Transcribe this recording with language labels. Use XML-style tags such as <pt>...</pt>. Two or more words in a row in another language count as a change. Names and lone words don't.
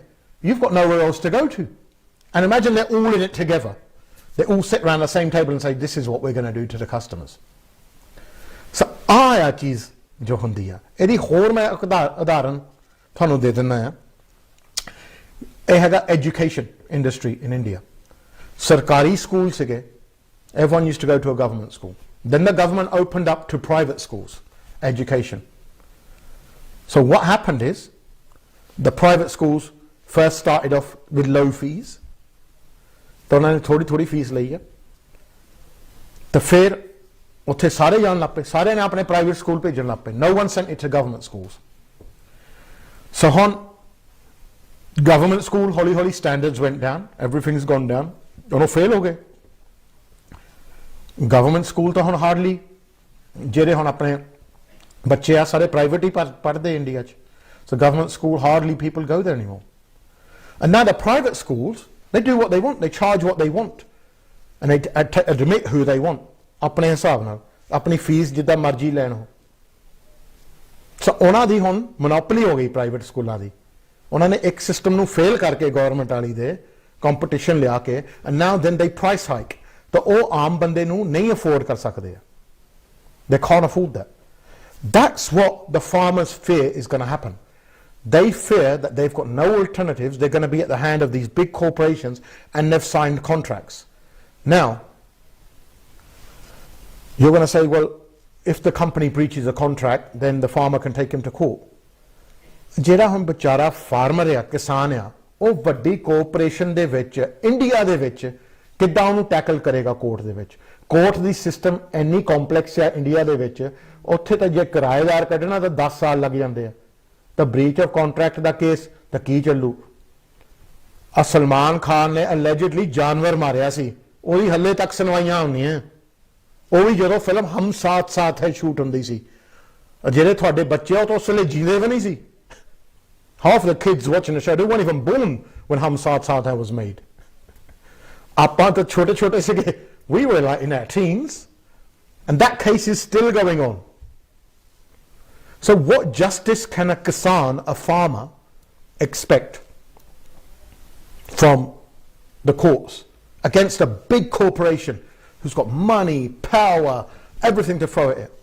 <en>You've got nowhere else to go to. And imagine they're all in it together. They all sit around the same table and say, this is what we're going to do to the customers.</en> <pa>So ਆਹ ਚੀਜ਼ ਜੋ ਹੁੰਦੀ ਆ, ਇਹਦੀ ਹੋਰ ਮੈਂ ਉਦਾਹਰਨ ਤੁਹਾਨੂੰ ਦੇ ਦਿੰਦਾ ਆ. ਇਹ ਹੈਗਾ</pa> <en>education industry in India.</en> <pa>ਸਰਕਾਰੀ ਸਕੂਲ ਸੀਗੇ,</pa> <en>everyone used to go to a government school. Then the government opened up to private schools, education. So what happened is, the private schools first started off with low fees.</en> <pa>ਤਾਂ ਉਹਨਾਂ ਨੇ ਥੋੜੀ ਫੀਸ ਲਈ ਆ, ਤੇ ਫਿਰ ਉੱਥੇ ਸਾਰੇ ਜਾਣ ਲੱਗ ਪਏ, ਸਾਰਿਆਂ ਨੇ ਆਪਣੇ ਪ੍ਰਾਈਵੇਟ ਸਕੂਲ ਭੇਜਣ ਲੱਗ ਪਏ.</pa> <en>No one sent it to government schools. So ਹੁਣ government school ਹੌਲੀ standards went down, everything's gone down,</en> <pa>ਉਹਨੂੰ ਫੇਲ ਹੋ ਗਏ.</pa> <en>Government school</en> <pa>ਤਾਂ ਹੁਣ ਹਾਰਡਲੀ ਜਿਹੜੇ ਹੁਣ ਆਪਣੇ ਬੱਚੇ ਆ ਸਾਰੇ ਪ੍ਰਾਈਵੇਟ ਹੀ ਪੜ੍ਹਦੇ ਇੰਡੀਆ 'ਚ.</pa> <en>So government school, hardly people go there anymore. And now the private schools, they do what they want, they charge what they want, and they admit who they want.</en> <pa>ਆਪਣੇ ਹਿਸਾਬ ਨਾਲ ਆਪਣੀ ਫੀਸ ਜਿੱਦਾਂ ਮਰਜ਼ੀ ਲੈਣ ਹੋ. ਸੋ ਉਹਨਾਂ ਦੀ ਹੁਣ ਮੋਨੋਪੋਲੀ ਹੋ ਗਈ ਪ੍ਰਾਈਵੇਟ ਸਕੂਲਾਂ ਦੀ. ਉਹਨਾਂ ਨੇ ਇੱਕ ਸਿਸਟਮ ਨੂੰ ਫੇਲ ਕਰਕੇ ਗਵਰਨਮੈਂਟ ਵਾਲੀ ਦੇ ਕੰਪੀਟੀਸ਼ਨ ਲਿਆ ਕੇ,</pa> <en>and now then they price hike,</en> <pa>ਤਾਂ ਉਹ ਆਮ ਬੰਦੇ ਨੂੰ ਨਹੀਂ ਅਫੋਰਡ ਕਰ ਸਕਦੇ ਆ.</pa> <en>They can't afford that. That's what the farmers fear is going to happen. They fear that they've got no alternatives, they're going to be at the hand of these big corporations, and they've signed contracts. Now, you're going to say, well, if the company breaches a contract, then the farmer can take him to court.</en> <pa>ਜਿਹੜਾ ਹੁਣ ਵਿਚਾਰਾ ਫਾਰਮਰ ਆ, ਕਿਸਾਨ ਆ, ਉਹ ਵੱਡੀ ਕੋਆਪਰੇਸ਼ਨ ਦੇ ਵਿੱਚ ਇੰਡੀਆ ਦੇ ਵਿੱਚ ਕਿੱਦਾਂ ਉਹਨੂੰ ਟੈਕਲ ਕਰੇਗਾ ਕੋਰਟ ਦੇ ਵਿੱਚ? ਕੋਰਟ ਦੀ ਸਿਸਟਮ ਇੰਨੀ ਕੰਪਲੈਕਸ ਆ ਇੰਡੀਆ ਦੇ ਵਿੱਚ, ਉੱਥੇ ਤਾਂ ਜੇ ਕਿਰਾਏਦਾਰ ਕੱਢਣਾ ਤਾਂ 10 ਸਾਲ ਲੱਗ ਜਾਂਦੇ ਆ. ਤਾਂ</pa> <en>breach of contract</en> <pa>ਦਾ ਕੇਸ ਤਾਂ ਕੀ ਚੱਲੂ? ਆ ਸਲਮਾਨ ਖਾਨ ਨੇ ਅਲੈਜਡਲੀ ਜਾਨਵਰ ਮਾਰਿਆ ਸੀ, ਉਹਦੀ ਹੱਲੇ ਤੱਕ ਸੁਣਵਾਈਆਂ ਹੁੰਦੀਆਂ. ਉਹ ਵੀ ਜਦੋਂ ਫਿਲਮ ਹਮ ਸਾਥ ਸਾਥ ਹੈ ਸ਼ੂਟ ਹੁੰਦੀ ਸੀ, ਜਿਹੜੇ ਤੁਹਾਡੇ ਬੱਚੇ ਉਹ ਤਾਂ ਉਸ ਵੇਲੇ ਜੀਂਦੇ ਵੀ ਨਹੀਂ ਸੀ.</pa> <en>Half the kids watching the show, they weren't even born when Hum Saath Saath Hai was made.</en> <pa>ਆਪਾਂ ਤਾਂ ਛੋਟੇ ਸੀਗੇ,</pa> <en>we were like in our teens, and that case is still going on. So what justice can a kisan, a farmer, expect from the courts against a big corporation who's got money, power, everything to throw at it?</en>